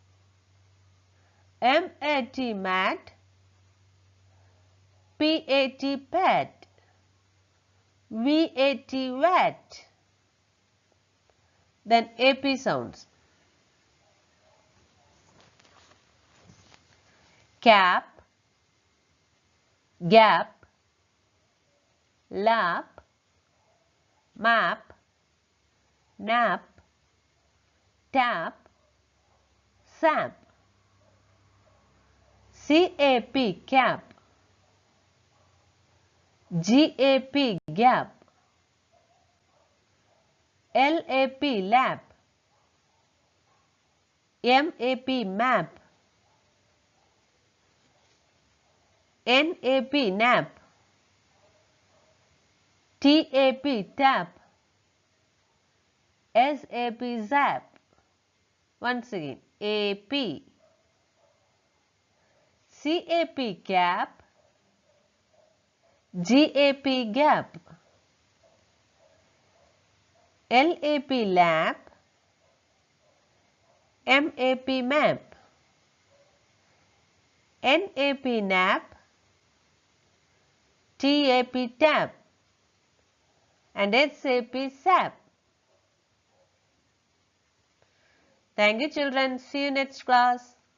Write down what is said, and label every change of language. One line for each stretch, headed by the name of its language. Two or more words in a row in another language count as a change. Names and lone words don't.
English: MAT, mat. PAT, pat. VAT, wat. Then AP sounds. Cap, gap, lap, map, nap, tap, sap. CAP, cap. GAP, gap. LAP, lap. MAP, map. NAP, nap. TAP, tap. SAP, zap. Once again, AP. CAP, cap. GAP, gap. LAP, lap. MAP, map. NAP, nap. TAP, tap. And SAP, sap. Thank you children. See you next class.